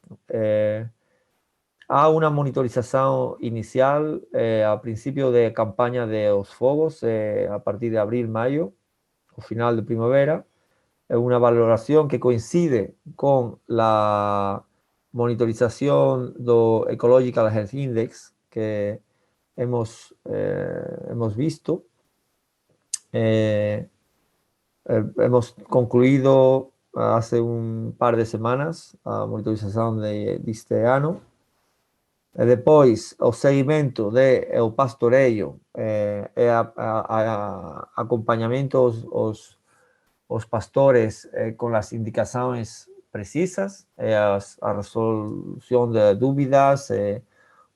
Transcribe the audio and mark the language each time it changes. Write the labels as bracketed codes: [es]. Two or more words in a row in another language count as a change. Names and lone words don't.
[gl] Há unha monitorización inicial a principio de campaña de os fogos, a partir de abril, maio, o final de primavera. É unha valoración que coincide [es] con la [gl] monitorización do Ecological Health Index que [es] hemos visto. Hemos concluído hace un par de semanas [gl] a monitorización deste ano. E depois o seguimento do pastoreio e acompañamento os pastores con as indicações precisas, a resolución de dúbidas,